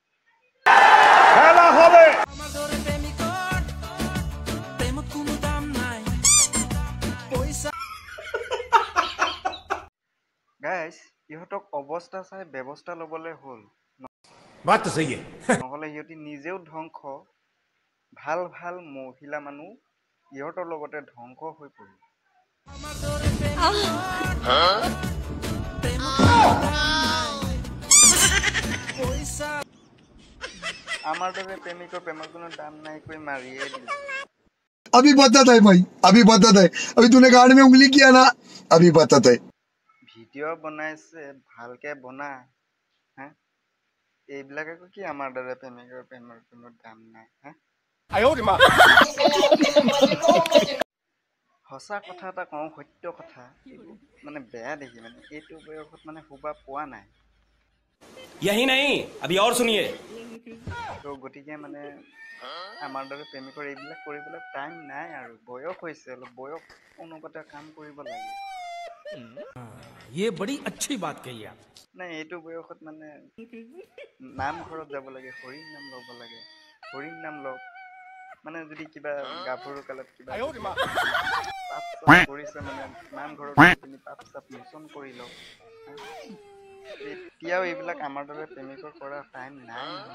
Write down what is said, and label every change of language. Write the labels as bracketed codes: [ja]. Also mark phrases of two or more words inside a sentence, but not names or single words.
[as] গাইজ, ইহঁতক অৱস্থা চাই ব্যৱস্থা ল'বলৈ হ'ল, নহ'লে সিহঁতি নিজেও ধ্বংস, ভাল ভাল মহিলা মানুহ ইহঁতৰ লগতে ধ্বংস হৈ পৰিব। আমাৰ দৰে প্ৰেমিকৰ প্ৰেমৰ কোনো দাম নাই কৈ মাৰিয়ে দিলে। [hi] अभी बताता है भाई, अभी बताता है। अभी तूने कान में उंगली किया ना, अभी बताता है। [as] ভিডিঅ' বনাইছে, ভালকে বনা। হা, এইবিলাক আকৌ কি আমাৰ দৰে প্ৰেমিকৰ প্ৰেমৰ কোনো দাম নাই। হা, সঁচা কথা এটা কওঁ, সত্য কথা, এইবোৰ মানে বেয়া দেখি, মানে এইটো বয়সত মানে শুবা পোৱা নাই। [hi] यही नहीं, अभी और सुनिए। [as] তো গতিকে মানে আমাৰ দৰে প্ৰেমিকৰ এইবিলাক কৰিবলৈ টাইম নাই আৰু, বয়স হৈছে, অলপ বয়স অনুপাতে কাম কৰিব লাগে। [hi] ये बड़ी अच्छी बात कही आप। [as] নাই, এইটো বয়সত মানে নামঘৰত যাব লাগে, হৰিৰ নাম ল'ব লাগে। হৰিৰ নাম লওক, মানে যদি কিবা গাভৰু কালত কিবা পাপ চাপ কৰিছে, মানে নামঘৰত গৈ পিনি পাপ চাপ মোচন কৰি লওক। এতিয়াও এইবিলাক আমাৰ দৰে প্ৰেমিকৰ কৰা টাইম নাই।